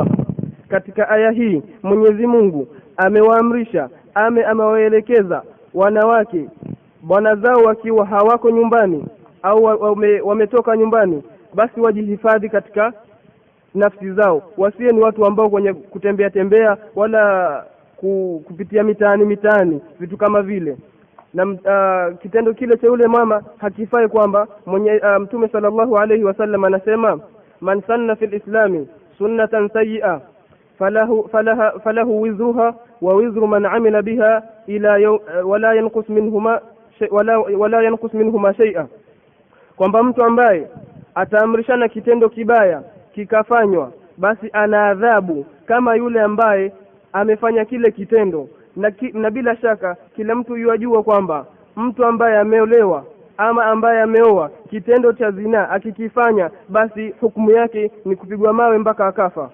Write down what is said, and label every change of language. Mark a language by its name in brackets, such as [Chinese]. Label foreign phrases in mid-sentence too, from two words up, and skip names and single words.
[Swahili] Katika aya hii Mwenyezi Mungu amewaamrisha, amewaelekeza wanawake bwana zao wakiwa hawako nyumbani au wametoka nyumbani, basi wajihifadhi katika nafsi zao, wasiwe ni watu ambao kwenye kutembea tembea wala kupitia mitaani vitu kama vile. Na kitendo kile cha yule mama hakifai, kwamba Mtume [Arabic] صلى الله عليه وسلم [Swahili] anasema, [Arabic] من سن في الإسلام سنة سيئة فله وزرها ووزر من عمل بها إلا ولا ينقص منهما شيئا, [Swahili] kwamba mtu ambaye ataamrishana kitendo kibaya kikafanywa, basi ana adhabu kama yule ambaye amefanya kile kitendo. Na bila shaka kila mtu yajua kwamba mtu ambaye ameolewa ama ambaye ameoa kitendo cha zina akikifanya, basi hukumu yake ni kupigwa mawe mpaka akafa.